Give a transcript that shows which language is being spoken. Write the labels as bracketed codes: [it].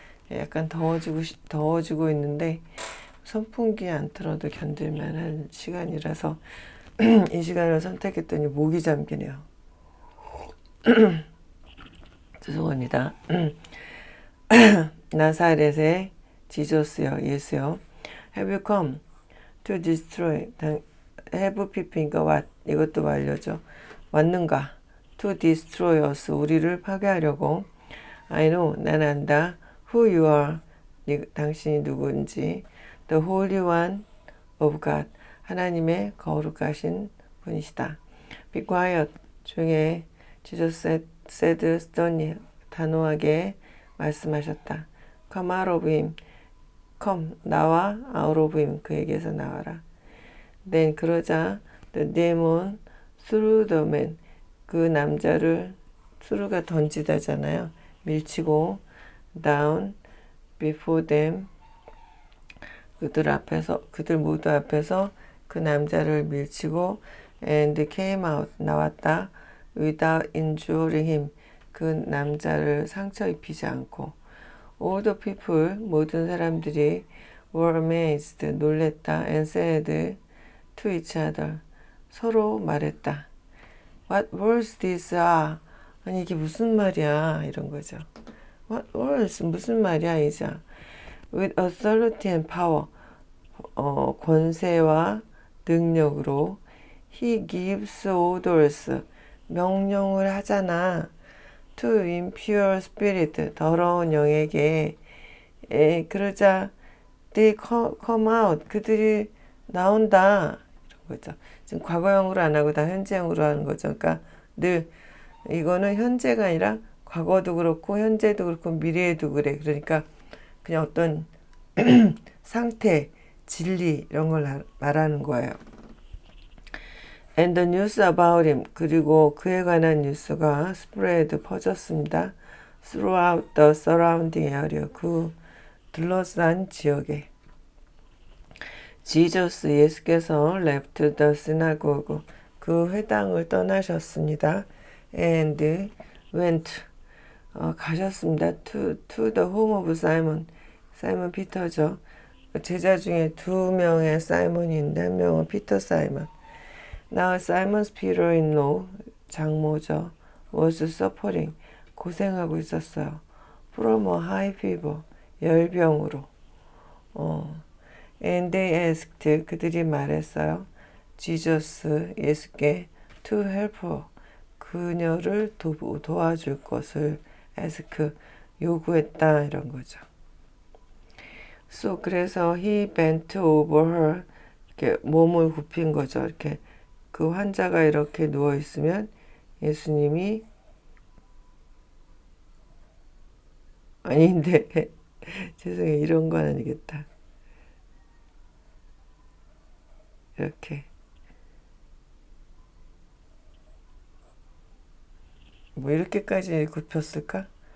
[ko] 약간 더워지고 있는데 선풍기 안 틀어도 견딜만한 시간이라서 이 시간을 선택했더니 목이 잠기네요. 죄송합니다. 나사렛의 지저스요, 예수요. [en] Have you come to destroy? have PP니까 what? [ko] 이것도 완료죠. 왔는가? To destroy us. [en] 우리를 파괴하려고. I know. 난 안다. Who you are. 당신이 누구인지. The Holy One of God. [ko] 하나님의 거룩하신 분이시다. [en] Be quiet. 조용해. Jesus said sternly. 단호하게 말씀하셨다. Come out of him. come. 나와. out of him. [ko] 그에게서 나와라. [en] Then 그러자 the demon threw the man. [ko] 그 남자를 through가 던지다잖아요. [en] 밀치고 down before them. [ko] 그들 모두 앞에서 그 남자를 밀치고 and came out. [en] 나왔다. without injuring him. [ko] 그 남자를 상처 입히지 않고. All the people. 모든 사람들이 were amazed. [en] 놀랬다. and said to each other. 서로 말했다. What words these are? 아니 이게 무슨 말이야? 이런 거죠. [ko] What words? 무슨 말이야 이제? [en] With authority and power. 권세와 능력으로 he gives orders. 명령을 하잖아. To impure spirit. [ko] 더러운 영에게. [en] 그러자 they come out. [ko] 그들이 나온다. 이런 거죠. 지금 과거형으로 안 하고 다 현재형으로 하는 거죠. 그러니까 늘 이거는 현재가 아니라 과거도 그렇고 현재도 그렇고 미래에도 그래. 그러니까 그냥 어떤 상태, 진리 이런 걸 말하는 거예요. [en] And the news about him. [ko] 그리고 그에 관한 뉴스가 spread 퍼졌습니다. [en] Throughout the surrounding area. [ko] 그 둘러싼 지역에. [en] Jesus 예수께서 left the synagogue. [ko] 그 회당을 떠나셨습니다. [en] And went. 가셨습니다. to the home of Simon. 사이먼 피터죠. [ko] 제자 중에 2명의 사이먼이 있는데 한 명은 피터 사이먼. [en] Now Simon's Peter-in-law, 장모죠. was suffering. 고생하고 있었어요. From a high fever. 열병으로. And they asked. 그들이 말했어요. Jesus, 예수께 to help her. [ko] 그녀를 도와줄 것을 ask, 요구했다. 이런 거죠. [en] So, 그래서 he bent over her. [ko] 이렇게 몸을 굽힌 거죠. 이렇게 그 환자가 이렇게 누워 있으면 예수님이 아닌데 죄송해요. 이런 건 아니겠다. 이렇게 뭐 이렇게까지 굽혔을까?